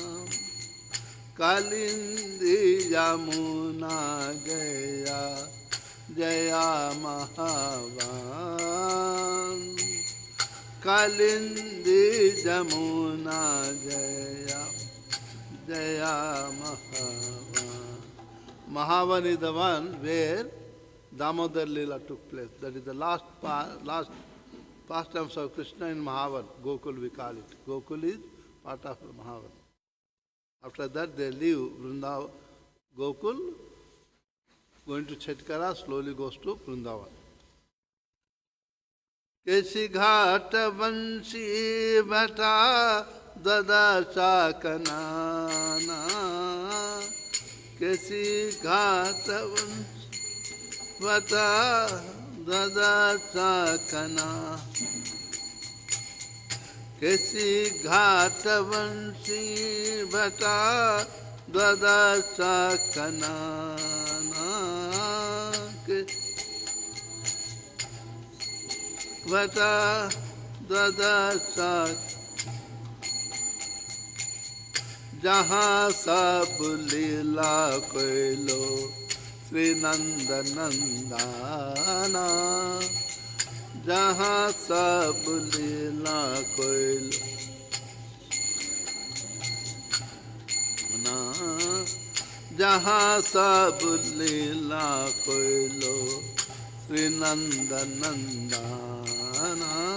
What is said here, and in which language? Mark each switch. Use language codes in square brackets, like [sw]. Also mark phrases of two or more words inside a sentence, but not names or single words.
[bn] কালিন্দী যমুনা গয়া জয় মহাবন. কালিন্দী যমুনা জয় জয় মহাবন. [en] Mahavan is the one where Damodar Leela took place. That is the last pastimes of Krishna in Mahavan. Gokul we call it. Gokul is part of Mahavan. After that they leave Vrindavan. Gokul, going to Chetkara, slowly goes to Vrindavan. [bn] কেশী ঘাটা বংশী ভাটা দাদা চাকানানা. কেশী ঘাটা বংশী বটা দাদা চাকানা. কেশী ঘাটা বংশী বটা দাদা চাকানা. বটা দাদা চাকানা. যাহাঁ সব লীলা কৈলো শ্রী নন্দ নন্দনা. যাহাঁ সব লীলা কৈলো যাহাঁ সব লীলা কৈলো শ্রী নন্দ নন্দনা.